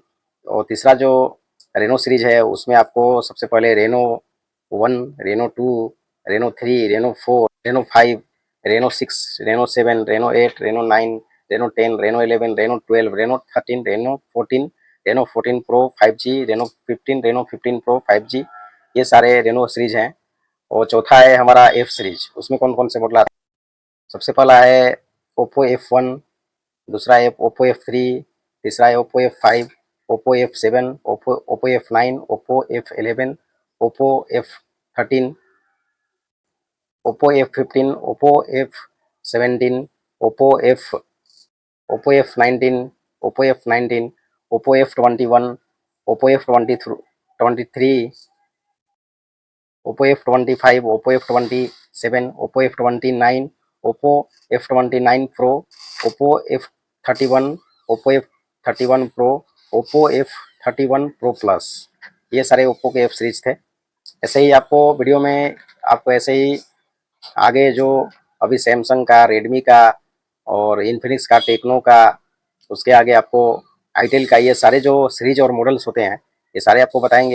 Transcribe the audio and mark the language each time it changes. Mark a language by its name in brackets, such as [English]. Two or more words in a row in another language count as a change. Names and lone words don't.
[Hindi] और तीसरा जो रेनो सीरीज है उसमें आपको सबसे पहले रेनो 1, रेनो 2, रेनो 3, रेनो 4, रेनो 5, रेनो 6, रेनो 7, रेनो 8, रेनो 9, रेनो 10, रेनो 11, रेनो 12, रेनो 13, रेनो 14, रेनो 14 प्रो 5G, रेनो 15, रेनो 15 प्रो 5G, ये सारे रेनो सीरीज हैं। और चौथा है हमारा एफ सीरीज, उसमें कौन कौन से मॉडल आते हैं। सबसे पहला है ओप्पो F1, दूसरा है ओप्पो F3, तीसरा है ओप्पो F5, ओप्पो F7, ओप्पो F9, ओप्पो F11, ओप्पो F13, ओप्पो F15, ओप्पो F17, ओप्पो F ओप्पो F19, ओप्पो F19, ओप्पो F21, ओप्पो F23, ओप्पो F25, ओप्पो F27, ओप्पो F29, ओप्पो F29 प्रो, ओप्पो F31, ओप्पो F31 प्रो, ओप्पो F31 प्रो प्लस, ये सारे ओप्पो के एफ सीरीज थे। ऐसे ही आपको वीडियो में आपको ऐसे ही आगे जो अभी सैमसंग का, रेडमी का और इन्फिनिक्स का, टेक्नो का, उसके आगे आपको आईटेल का, ये सारे जो सीरीज और मॉडल्स होते हैं ये सारे आपको बताएंगे।